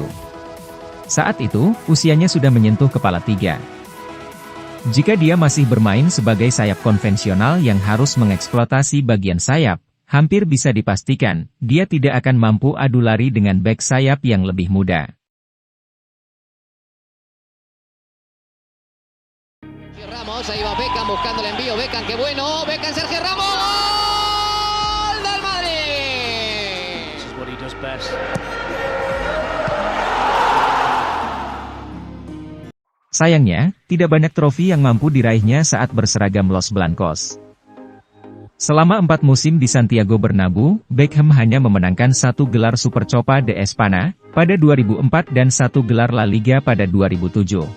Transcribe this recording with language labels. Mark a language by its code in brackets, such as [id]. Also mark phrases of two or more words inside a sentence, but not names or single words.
[id] Saat itu, usianya sudah menyentuh kepala 3. Jika dia masih bermain sebagai sayap konvensional yang harus mengeksploitasi bagian sayap, hampir bisa dipastikan, dia tidak akan mampu adu lari dengan bek sayap yang lebih muda. [es] Ramos, ahí va Beckham buscando el envío, Beckham, qué bueno, Beckham, Sergio Ramos, ¡gol del Madrid! [en] This is what he does best. [id] Sayangnya, tidak banyak trofi yang mampu diraihnya saat berseragam Los Blancos. Selama 4 musim di Santiago Bernabeu, Beckham hanya memenangkan 1 gelar Supercopa de España pada 2004 dan 1 gelar La Liga pada 2007.